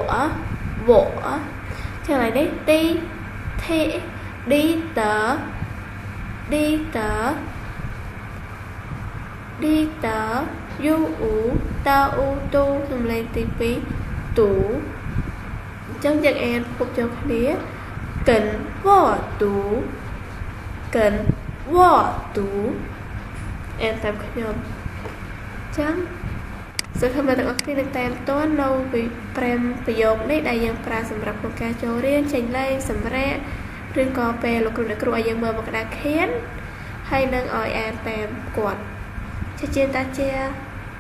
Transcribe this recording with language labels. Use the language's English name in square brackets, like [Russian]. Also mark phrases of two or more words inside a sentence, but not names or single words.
[Khmer] ចឹងឡើយនេះ T T D T D T D T U U T U Tu សំឡេងទី 2 Tu ចឹងយើងអានពុកចូលគ្នាកិនវ៉ទូកិនវ៉ទូអានតាមខ្ញុំចឹងសួរថាអ្នកទាំងអស់គ្នានឹងតាមតន់នៅពី5ប្រយោគនេះដែលយើងប្រើសម្រាប់ក្នុងការចូលរៀនចេញលេងសម្រាប់ឬក៏ពេលលោកគ្រូអ្នកគ្រូឲ្យយើងមើលមកក្តារខៀនហើយនឹងឲ្យអានតាមគាត់ជាតាជា